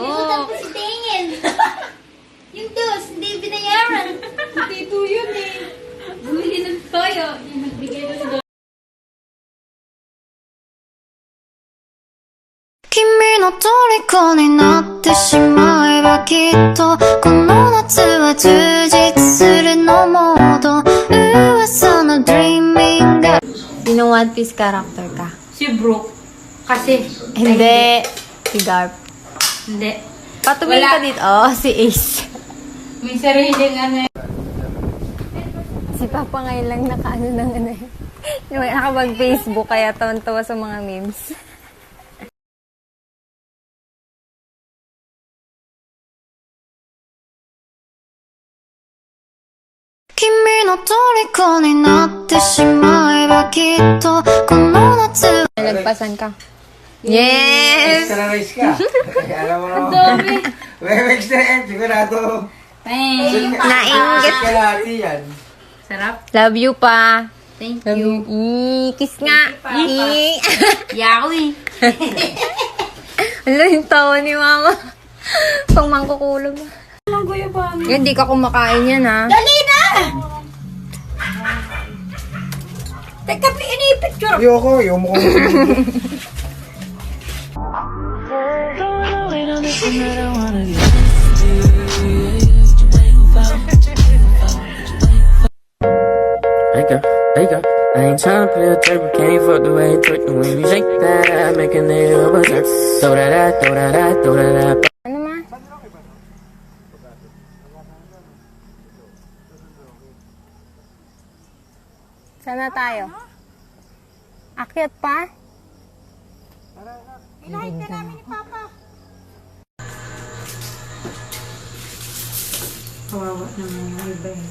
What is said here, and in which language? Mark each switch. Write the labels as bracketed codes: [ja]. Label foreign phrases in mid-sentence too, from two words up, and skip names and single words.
[tl] Tapos tingin. Yung dos, hindi binayaran. Hindi po yun eh. Bumili ng toyo. Yung nagbigay ng dos. [ja] 君の虜になってしまえばきっとこの夏は充実するのモード噂の dreaming が [tl] Sino One Piece character ka? Si Brooke. Kasi, Hindi. Si Garp. hindi. Patumingin Wala. ka dito. Oh, si Ace. May sariling ano eh. Si Papa ngayon lang nakaano ng ano eh. Nakapag-Facebook kaya tawan-tawa sa mga memes. [ja] 君の虜になってしまえばきっとこの夏は [tl] Nalagpasan ka. Yes! [en] Extra rice [tl] ka. Alam mo naman. May extra yan. Sigurado. Nainggit. Kalahati yan. Sarap. [en] Love you pa. Thank Love you. Kiss nga. [tl] Yawi. Ala, yung tawa ni Mama. Pang mangkukulam. Yan, di ka kumakain yan, ha? Dali na! Teka, ini-picture. Ayoko. Yung mukhang [en] There you go. I ain't tryna play a turbo, can't fuck the way you twerk the way you shake that, make a nigga berserk. Throw that out, throw that out, throw that out. [tl] Ano ma? Sana tayo? Akyat pa? Ilahin ka namin ni Papa. Kawawa naman yung iba eh.